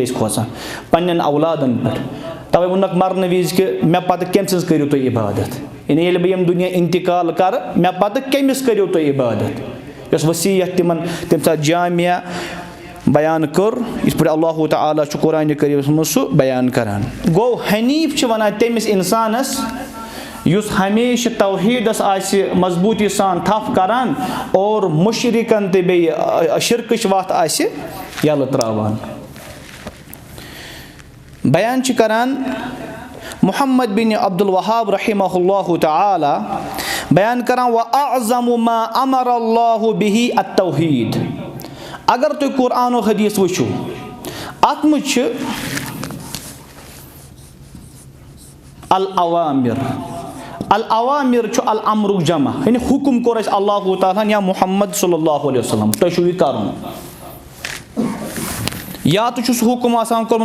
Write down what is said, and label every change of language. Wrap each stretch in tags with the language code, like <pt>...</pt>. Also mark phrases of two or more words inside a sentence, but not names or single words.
<ks>ٲسۍ کھوژان پنٛنٮ۪ن اولادَن پٮ۪ٹھ تَوَے ووٚنُکھ مرنہٕ وِزِ کہِ مےٚ پَتہٕ کٔمۍ سٕنٛز کٔرِو تُہۍ عبادت یعنی ییٚلہِ بہٕ ییٚمہِ دُنیا اِنتقال کَرٕ مےٚ پَتہٕ کٔمِس کٔرِو تُہۍ عبادت یۄس ؤصیت تِمَن تَمہِ ساتہٕ جامعہ بیان کٔر یِتھ پٲٹھۍ اللہُ تعالیٰ چھُ قرآنِ کریٖمَس منٛز سُہ بیان کَران گوٚو حنیٖف چھِ وَنان تٔمِس اِنسانَس یُس ہمیشہِ توحیٖدَس آسہِ مضبوٗطی سان تھپھ کَران اور مُشرِکَن تہٕ بیٚیہِ شِرکٕچ وَتھ آسہِ یَلہٕ ترٛاوان بیان چھِ کَران محمد بِن عبدالوہاب</ks> <ar>رحمہ اللہُ تعالیٰ</ar> <ks>بیان کَران</ks> <ar>وَأَعْظَمُ مَا أَمَرَ اللہُ بِهِ التَّوحیٖد</ar> <ks>اگر تُہۍ قرآن و حدیٖث وٕچھِو اَتھ منٛز چھِ العوامر چھُ الامرُک جمع یعنی حُکُم کوٚر اَسہِ اللہُ تعالیٰ ہَن یا محمد</ks> <ar>صلی اللہُ علیہ وسلم</ar> <ks>تۄہہِ چھُو یہِ کَرُن یا تہٕ چھُ سُہ حُکُم آسان کوٚرمُت</ks>